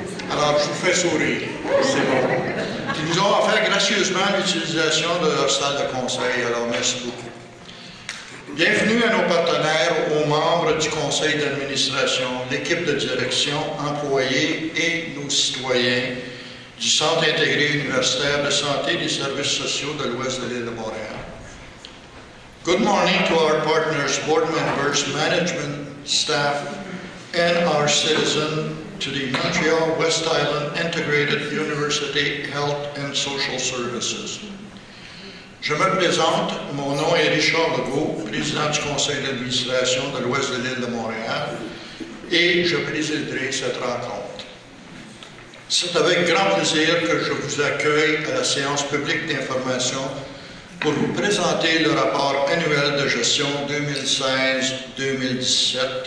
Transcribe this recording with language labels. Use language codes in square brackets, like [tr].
[fr] Alors, je vous fais sourire, c'est bon. Qui nous ont offert gracieusement l'utilisation de leur salle de conseil, alors merci beaucoup. Bienvenue à nos partenaires, aux membres du conseil d'administration, l'équipe de direction, employés et nos citoyens du Centre intégré universitaire de santé et des services sociaux de l'Ouest de l'île de Montréal. [en] Good morning to our partners, board members, management, staff, and our citizens to the Montreal West Island Integrated University Health and Social Services. [fr] Je me présente, mon nom est Richard Legault, président du conseil d'administration de l'Ouest de l'île de Montréal, et je présiderai cette rencontre. C'est avec grand plaisir que je vous accueille à la séance publique d'information pour vous présenter le rapport annuel de gestion 2016-2017.